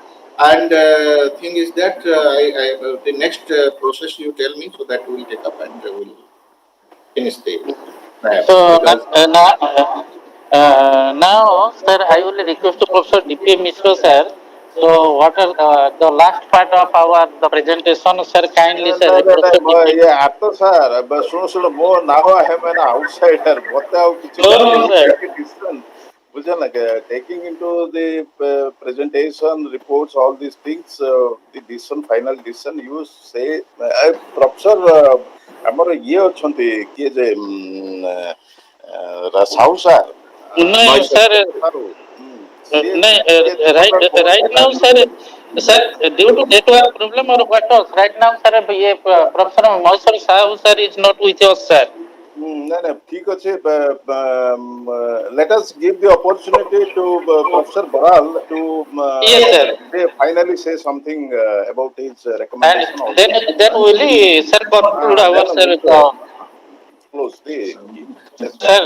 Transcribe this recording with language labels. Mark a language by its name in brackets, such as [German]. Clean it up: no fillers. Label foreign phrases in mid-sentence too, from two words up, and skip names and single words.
[English] And thing is that the next process you tell me so that we will take up and we'll finish the perhaps So because now, sir, I will request to Professor D.P. Mishra, sir. So, what are the last part of our the presentation, sir? Kindly, sir, Professor D.P. [Odia] ଆତ ସାର୍ ଶୁଣ ମୋ [English] now I am an outsider [Odia] ମତେ ଆଉ କିଛି [English] No, can no, you sir. take a decision [Odia] ବୁଝ ନା [English] taking into the presentation reports all these things the decision final decision you say professor [Odia] ଆମର ଇଏ ଅଛନ୍ତି କିଏ ଯେ ସାହୁ ସାର୍ ନାଇଁ ସାର୍, ସାରୁ, ସିଏ nahin, ଟିକେ [English] right now, sir, due to network problem or what else, right now, sir, ये Professor Mysore Sahu sir is not with us, sir. [Odia] ନାଇଁ ନାଇଁ ଠିକ ଅଛି [English] let us give the opportunity to Professor Baral to Yes, sir. finally say something about his And recommendation also. then will he, sir, conclude our, Then sir, we will close the session. sir,